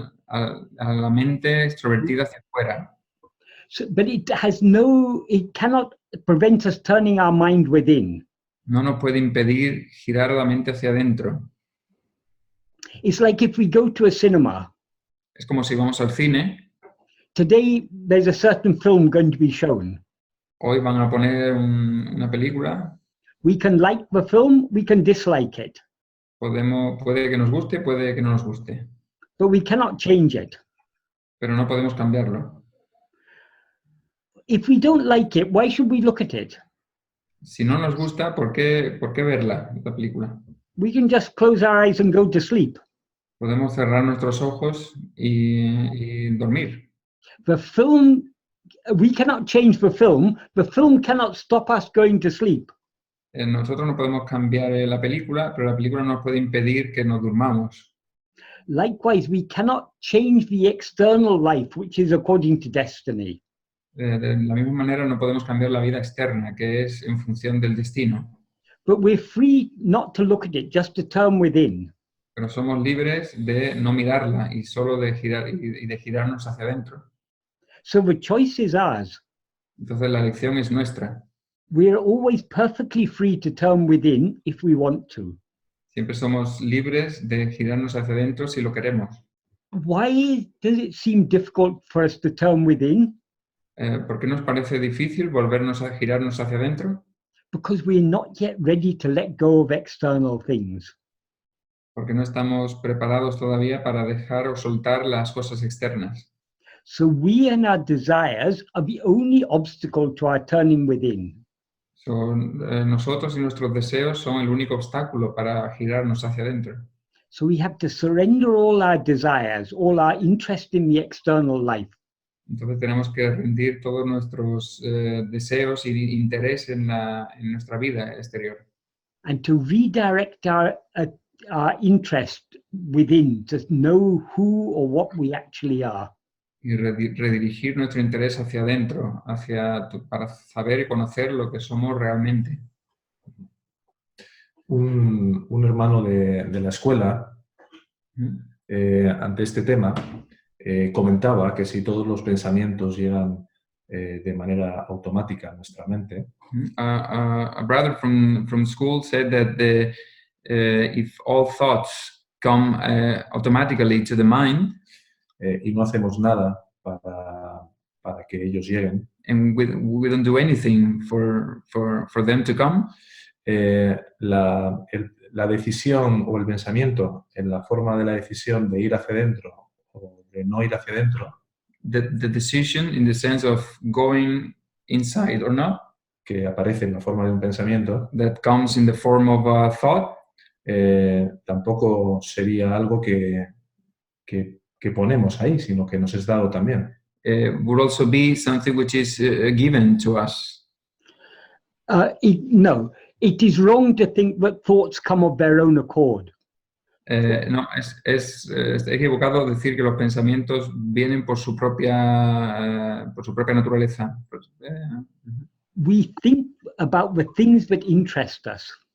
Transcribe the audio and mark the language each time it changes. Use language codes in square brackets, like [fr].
[es] a la mente extrovertida hacia afuera. [en] So, but it cannot prevent us turning our mind within. [es] No nos puede impedir girar la mente hacia adentro. [en] It's like if we go to a cinema. [es] Es como si vamos al cine. [en] Today, there's a certain film going to be shown. [es] Hoy van a poner una película. [en] We can like the film, we can dislike it. [es] Puede que nos guste, puede que no nos guste. [en] But we cannot change it. [es] Pero no podemos cambiarlo. [en] If we don't like it, why should we look at it? [es] Si no nos gusta, ¿por qué verla, la película? [en] We can just close our eyes and go to sleep. [es] Podemos cerrar nuestros ojos y dormir. [en] The film, we cannot change the film. The film cannot stop us going to sleep. [es] Nosotros no podemos cambiar la película, pero la película nos puede impedir que nos durmamos. [en] Likewise, we cannot change the external life, which is according to destiny. [es] De la misma manera no podemos cambiar la vida externa, que es en función del destino. [en] But we're free not to look at it, just to turn within. [es] Pero somos libres de no mirarla y solo de girarnos hacia adentro. [en] So the choice is ours. [es] Entonces la elección es nuestra. [en] We are always perfectly free to turn within if we want to. [es] Siempre somos libres de girarnos hacia adentro si lo queremos. [en] Why does it seem difficult for us to turn within? [es] ¿Por qué nos parece difícil volvernos a girarnos hacia adentro? [en] Because we're not yet ready to let go of external things. [es] Porque no estamos preparados todavía para dejar o soltar las cosas externas. [en] So we and our desires are the only obstacle to our turning within. [es] Nosotros y nuestros deseos son el único obstáculo para girarnos hacia adentro. [en] So we have to surrender all our desires, all our interest in the external life. [es] Entonces tenemos que rendir todos nuestros deseos y interés en nuestra vida exterior. [en] And to redirect our interest within, to know who or what we actually are. [es] Y redirigir nuestro interés hacia adentro, para saber y conocer lo que somos realmente. Un hermano de la escuela, ante este tema, comentaba que si todos los pensamientos llegan de manera automática a nuestra mente, [en] a brother from school said that if all thoughts come automatically to the mind, [es] y no hacemos nada para que ellos lleguen, [en] and we don't do anything for them to come, [es] la decisión o el pensamiento en la forma de la decisión de ir hacia adentro o de no ir hacia adentro, [en] the decision in the sense of going inside or not, [es] que aparece en la forma de un pensamiento, [en] that comes in the form of a thought, [es] tampoco sería algo que ponemos ahí, sino que nos es dado también. [en] Would also be something which is given to us. No, it is wrong to think that thoughts come of their own accord. [es] No, es equivocado decir que los pensamientos vienen por su propia naturaleza. [en] We think about the things that interest us.